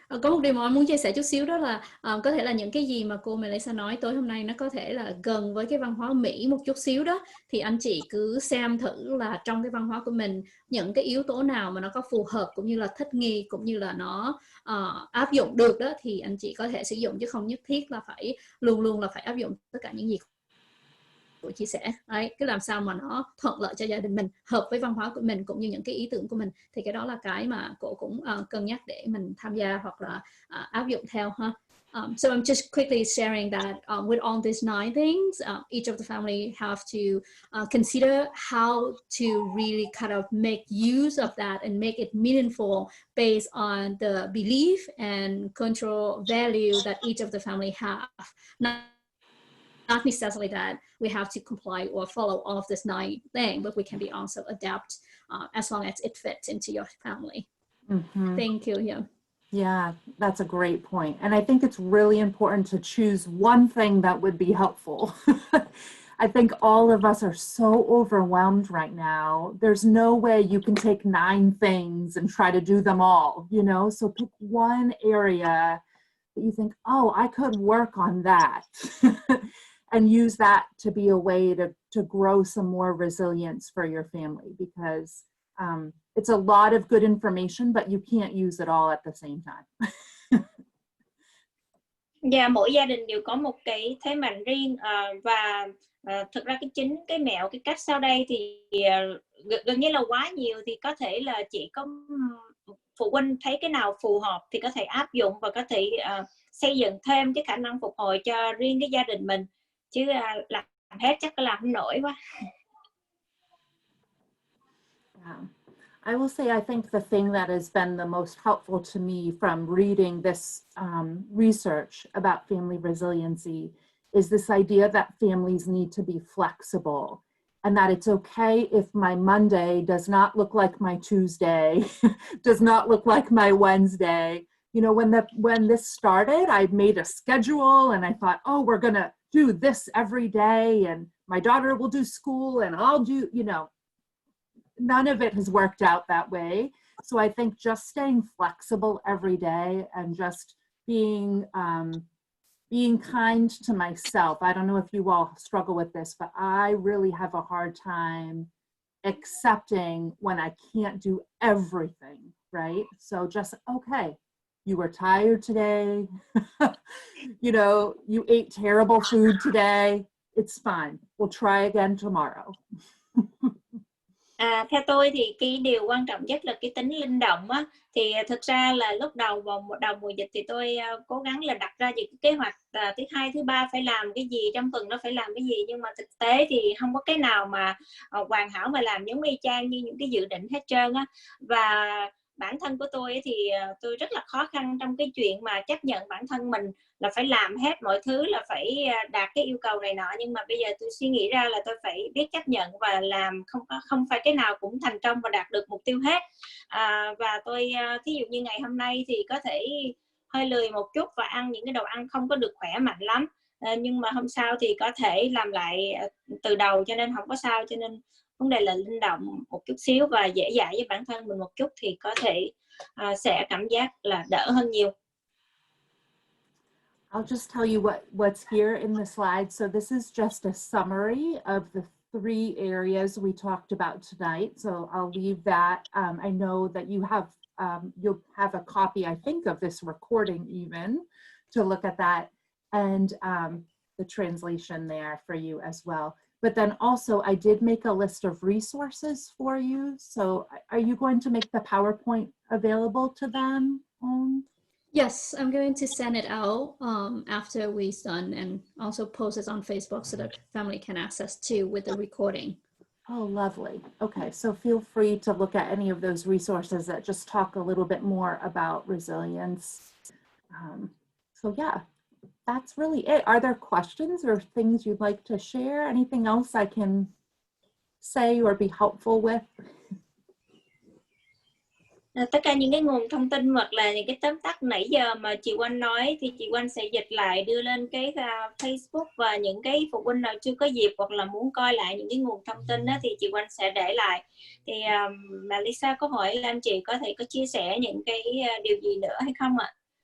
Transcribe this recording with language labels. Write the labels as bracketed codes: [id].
[vi] Có một điều mà anh muốn chia sẻ chút xíu, đó là có thể là những cái gì mà cô Mellisa nói tối hôm nay nó có thể là gần với cái văn hóa Mỹ một chút xíu đó, thì anh chị cứ xem thử là trong cái văn hóa của mình những cái yếu tố nào mà nó có phù hợp cũng như là thích nghi cũng như là nó áp dụng được đó, thì anh chị có thể sử dụng, chứ không nhất thiết là phải luôn luôn là phải áp dụng tất cả những gì của chia sẻ. Đấy, cứ làm sao mà nó thuận lợi cho gia đình mình, hợp với văn hóa của mình cũng như những cái ý tưởng của mình, thì cái đó là cái mà cô cũng cân nhắc để mình tham gia hoặc là áp dụng theo ha. [en] So I'm just quickly sharing that with all these 9 things, each of the family have to consider how to really kind of make use of that and make it meaningful based on the belief and cultural value that each of the family have. Not necessarily that we have to comply or follow all of this 9 things, but we can be also adapt as long as it fits into your family. Mm-hmm. Thank you. Yeah. Yeah, that's a great point. And I think it's really important to choose one thing that would be helpful. I think all of us are so overwhelmed right now. There's no way you can take 9 things and try to do them all, you know? So pick one area that you think, oh, I could work on that. And use that to be a way to grow some more resilience for your family, because it's a lot of good information, but you can't use it all at the same time. [vi] Dạ, mỗi gia đình đều có một cái thế mạnh riêng và thực ra cái mẹo, cái cách sau đây thì gần như là quá nhiều, thì có thể là chỉ có phụ huynh thấy cái nào phù hợp thì có thể áp dụng và có thể xây dựng thêm cái khả năng phục hồi cho riêng cái gia đình mình, chứ làm hết chắc làm không nổi quá. [en] Yeah. I will say, I think the thing that has been the most helpful to me from reading this research about family resiliency is this idea that families need to be flexible, and that it's okay if my Monday does not look like my Tuesday, does not look like my Wednesday. You know, when this started, I made a schedule and I thought, oh, we're gonna do this every day, and my daughter will do school and I'll do, you know, none of it has worked out that way. So I think just staying flexible every day and just being kind to myself. I don't know if you all struggle with this, but I really have a hard time accepting when I can't do everything, right? So just, okay, you were tired today, you know, you ate terrible food today, it's fine. We'll try again tomorrow. [vi] Theo tôi thì cái điều quan trọng nhất là cái tính linh động á, thì thực ra là lúc đầu đầu mùa dịch thì tôi cố gắng là đặt ra những cái kế hoạch thứ hai thứ ba phải làm cái gì, trong tuần nó phải làm cái gì, nhưng mà thực tế thì không có cái nào mà hoàn hảo mà làm giống y chang như những cái dự định hết trơn á. Và bản thân của tôi thì tôi rất là khó khăn trong cái chuyện mà chấp nhận bản thân mình là phải làm hết mọi thứ, là phải đạt cái yêu cầu này nọ, nhưng mà bây giờ tôi suy nghĩ ra là tôi phải biết chấp nhận và làm, không phải cái nào cũng thành công và đạt được mục tiêu hết. Và tôi thí dụ như ngày hôm nay thì có thể hơi lười một chút và ăn những cái đồ ăn không có được khỏe mạnh lắm, nhưng mà hôm sau thì có thể làm lại từ đầu, cho nên không có sao. Cho nên vấn đề là linh động một chút xíu và dễ dãi với bản thân mình một chút thì có thể sẽ cảm giác là đỡ hơn nhiều. [en] I'll just tell you what's here in the slide. So this is just a summary of the 3 areas we talked about tonight. So I'll leave that. I know that you have, you'll have a copy, I think, of this recording even to look at that, and the translation there for you as well. But then also I did make a list of resources for you. So are you going to make the PowerPoint available to them? Yes, I'm going to send it out after we're done, and also post it on Facebook so that family can access too with the recording. Oh, lovely. Okay, so feel free to look at any of those resources that just talk a little bit more about resilience. So yeah, that's really it. Are there questions or things you'd like to share? Anything else I can say or be helpful with? [vi] Tất cả những cái nguồn thông tin hoặc là những cái tóm tắt nãy giờ mà chị Oanh nói thì chị Oanh sẽ dịch lại đưa lên cái Facebook, và những cái phụ huynh nào chưa có dịp hoặc là muốn coi lại những cái nguồn thông tin đó, thì chị Oanh sẽ để lại. Thì Mellisa có hỏi là anh chị có thể có chia sẻ những cái điều gì nữa hay không ạ?